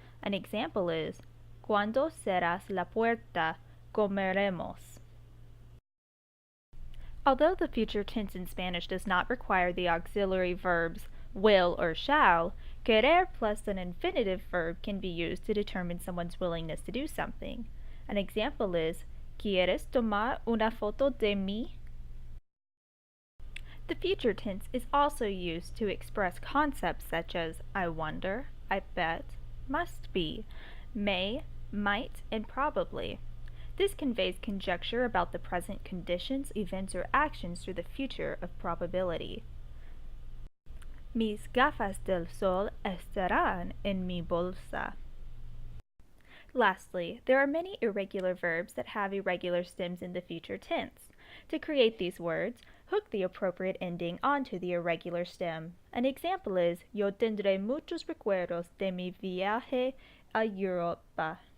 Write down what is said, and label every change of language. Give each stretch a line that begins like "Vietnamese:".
English: An example is,
Spanish: Cuando cerras la puerta, comeremos.
English: Although the future tense in Spanish does not require the auxiliary verbs will or shall, querer plus an infinitive verb can be used to determine someone's willingness to do something. An example is,
Spanish: ¿Quieres tomar una foto de mí?
English: The future tense is also used to express concepts such as I wonder, I bet, must be, may, might, and probably. This conveys conjecture about the present conditions, events, or actions through the future of probability.
Spanish: Mis gafas del sol estarán en mi bolsa.
English: Lastly, there are many irregular verbs that have irregular stems in the future tense. To create these words, hook the appropriate ending onto the irregular stem. An example is,
Spanish: Yo tendré muchos recuerdos de mi viaje a Europa.